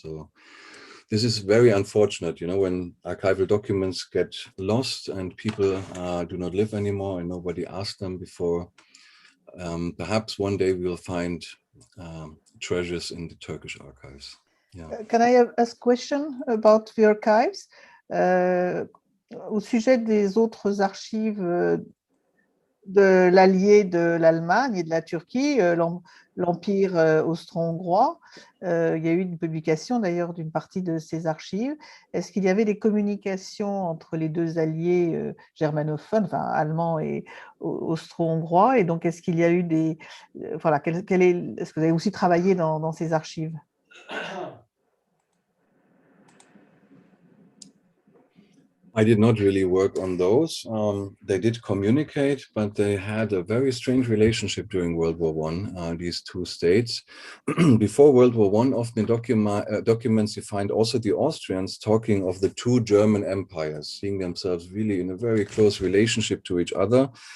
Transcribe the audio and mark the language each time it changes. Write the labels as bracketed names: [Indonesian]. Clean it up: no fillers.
[English] So this is very unfortunate, you know, when archival documents get lost and people do not live anymore and nobody asked them before. Perhaps one day we'll find treasures in the Turkish archives. Yeah. Can I ask a question about the archives? [French] Au sujet des autres archives de l'allié de l'Allemagne et de la Turquie, l'Empire austro-hongrois. Il y a eu une publication d'ailleurs d'une partie de ces archives. Est-ce qu'il y avait des communications entre les deux alliés germanophones, enfin allemands et austro-hongrois? Et donc, est-ce qu'il y a eu des... voilà, est-ce que vous avez aussi travaillé dans ces archives? [English] I did not really work on those. They did communicate, but they had a very strange relationship during World War I, these two states. Before World War I, often in documents you find also the Austrians talking of the two German empires, seeing themselves really in a very close relationship to each other.